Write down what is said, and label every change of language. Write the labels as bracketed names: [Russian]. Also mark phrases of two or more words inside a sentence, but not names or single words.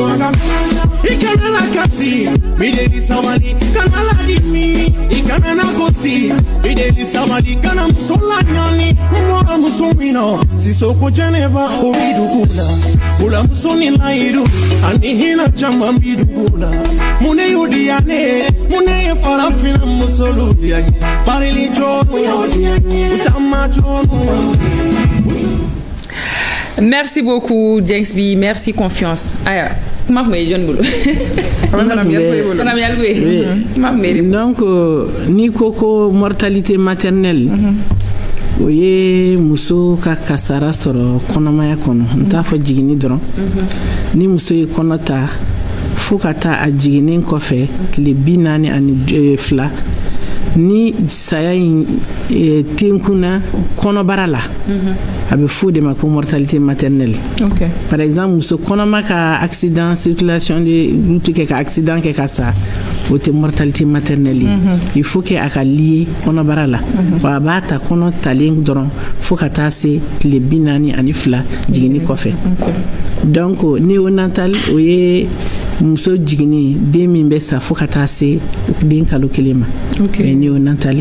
[Bambara] i kana la kasi bideli sabali kana la dimi i kana na gosi bideli sabali kana muso la ɲani mɔra muso min na sisoko jɛnɛba o bi dugu la bula muso ni layidu ani hinɛ caman bi dugu la mun ne y'o diya ne mun ne ye farafina musolu diya n ye barili jɔnu y'o diya n ye utama jɔnu. [French] Merci beaucoup, Jenks B. Merci, confiance. Aya, comment vous John Boulot? Donc, [Bambara] ni koko [French] mortalité maternelle. [Bambara] O ye muso ka kasara sɔrɔ kɔnɔmaya kɔnɔ n t'a fɔ jiginni dɔrɔn ni muso ye kɔnɔ ta fo ka taa a jiginnen kɔfɛ tile 42 ni saya in tenkuna kɔnɔbara la a bɛ fɔ de ma ko [French] mortalité maternelle. [Bambara] Okay. [French] Par exemple [Bambara] muso kɔnɔma ka [French] accident circulation de route [Bambara] kɛ ka accident kɛ ka sa o tɛ [French] mortalité maternelle il faut que [Bambara] a ka lié kɔnɔbara la wa a b'a ta kɔnɔ talen dɔrɔn fo ka taa se tile 42 jiginni kɔfɛ. [French] Donc néonatal [Bambara] o ye muso jiginni den min bɛ sa fo ka taa se den kalo 1 ma. [French] Okay. Néonatali.